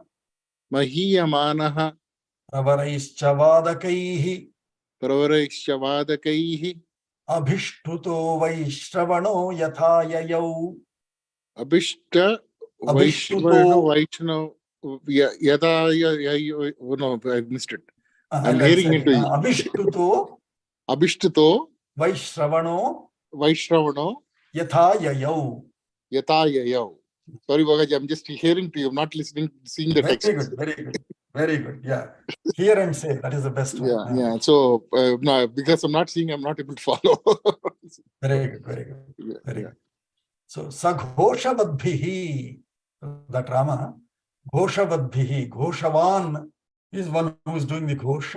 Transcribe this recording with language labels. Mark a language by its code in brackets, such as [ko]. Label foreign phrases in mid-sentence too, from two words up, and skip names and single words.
[sa] Mahiyamanaha pravaraischa vadakaihi. Pravaraishavadakaihi Abhishtuto vaishravano yatha yayau. Abhishta Vaishno Yada. [en] No, I missed it. I'm hearing into you. [sa] Abhishtuto Abhishtato vaishravano Vaishravano yatha yayau. Yatayayau. [en] Sorry, Bagaji, I'm just hearing to you. I'm not listening, seeing the text. Very good, very good, very good. Yeah, hear and say, that is the best one. Yeah. So, no, because I'm not seeing, I'm not able to follow. Very good, very good, very Yeah. good. So, Saghoshavadbhihi, that Rama, Ghoshavadbhihi, Ghoshavan is one who is doing the Ghosha.